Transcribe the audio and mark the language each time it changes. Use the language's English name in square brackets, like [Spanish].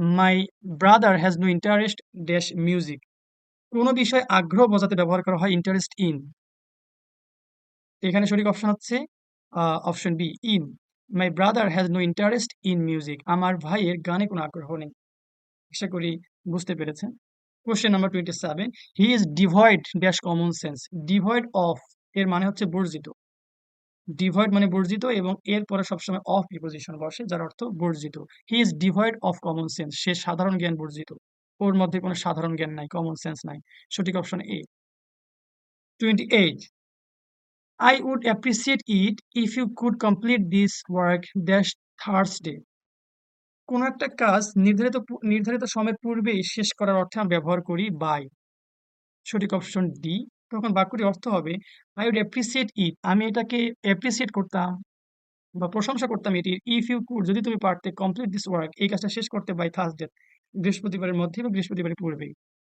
[English] My brother has no interest dash music. [Bangla] কোনো বিষয়ে আগ্রহ বোঝাতে ব্যবহার করা হয় ইন্টারেস্ট ইন। এখানে সঠিক অপশন হচ্ছে option B, in. [English] My brother has no interest in music. [Bangla] আমার ভাইয়ের গানে কোনো আগ্রহ নেই। আশা করি বুঝতে পেরেছেন। [English] Question number 27. He is devoid dash common sense. [Bangla] Devoid of এর মানে হচ্ছে বর্জিত। ডিভয়েড মানে বর্জিত এবং এর পরে সবসময় অফ প্রিপোজিশন বসে, যার অর্থ বর্জিত। [English] he is devoid of common sense, [Bangla] সে সাধারণ জ্ঞান বর্জিত। ওর মধ্যে কোনো সাধারণ জ্ঞান নাই, কমন সেন্স নাই। সঠিক option A. 28. [English] I would appreciate it if you could complete this work dash Thursday. [Bangla] কোন একটা কাজ নির্ধারিত সময়ের পূর্বেই শেষ করার অর্থে আমরা ব্যবহার করি বাই। সঠিক অপশন ডি। তখন বাক্যটির অর্থ হবে [English] I would appreciate it, [Bangla] আমি এটাকে অ্যাপ্রিসিয়েট করতাম বা প্রশংসা করতাম এটির, [English] if you could, [Bangla] যদি তুমি পারতে, [English] complete this work, [Bangla] এই কাজটা শেষ করতে বাই থার্সডে, বৃহস্পতিবারের মধ্যে বা বৃহস্পতিবারের পূর্বেই।